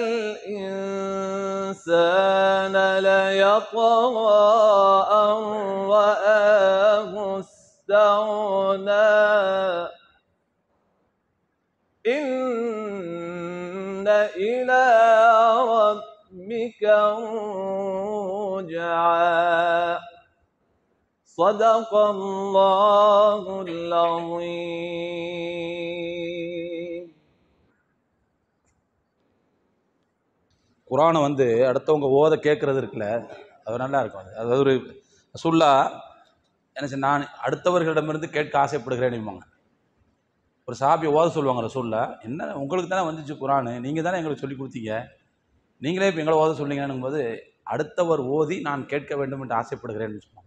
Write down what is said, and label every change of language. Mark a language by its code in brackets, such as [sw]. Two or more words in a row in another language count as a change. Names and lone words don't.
[ar] الإنسان ليطغى أن رآه استغنى إن إلى ربك الرجعى صدق الله العظيم. [ta] குரானை அடுத்தவங்க ஓத கேட்கறது இருக்குல்ல, அது நல்லா இருக்கும். அது ஒரு ரசூலுல்லா என்ன செய்ய, நான் அடுத்தவர்களிடமிருந்து கேட்க ஆசைப்படுகிறேன். ஒரு சஹாபி ஓத சொல்லுவாங்க ரசூலுல்லா, என்ன உங்களுக்கு தானே வந்துச்சு குரானு, நீங்கள் தானே எங்களுக்கு சொல்லி கொடுத்தீங்க, நீங்களே இப்போ எங்களை ஓத சொல்லிங்கன்னும் போது அடுத்தவர் ஓதி நான் கேட்க வேண்டும் என்று ஆசைப்படுகிறேன்னு சொன்னாங்க.